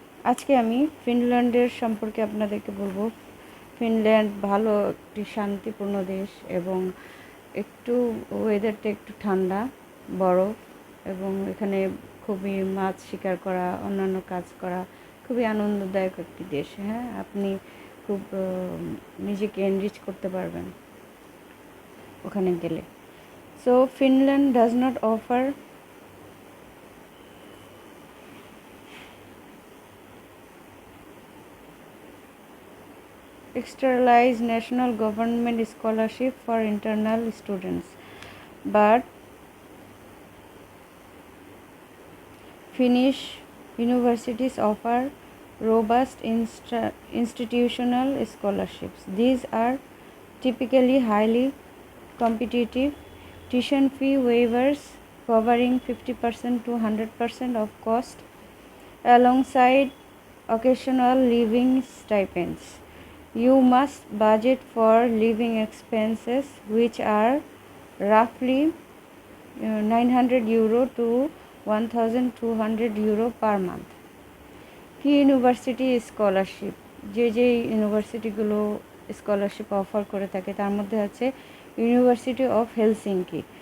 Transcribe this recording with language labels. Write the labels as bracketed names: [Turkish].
[Bangla] আজকে আমি ফিনল্যান্ডের সম্পর্কে আপনাদেরকে বলবো। ফিনল্যান্ড ভালো একটি শান্তিপূর্ণ দেশ, এবং একটু ওয়েদারটা একটু ঠান্ডা, বরফ, এবং এখানে খুবই মাছ শিকার করা, অন্যান্য কাজ করা খুবই আনন্দদায়ক একটি দেশ। হ্যাঁ, আপনি খুব নিজেকে এনরিচ করতে পারবেন ওখানে গেলে। [English] So Finland does not offer externalized national government scholarship for internal students, but Finnish universities offer robust institutional scholarships. These are typically highly competitive, tuition fee waivers covering 50% to 100% of cost, alongside occasional living stipends. You must budget for living expenses, which are roughly €900 to €1,200 per month. [Bangla] কি university scholarship, যে ইউনিভার্সিটিগুলো scholarship offer করে থাকে তার মধ্যে আছে university of Helsinki.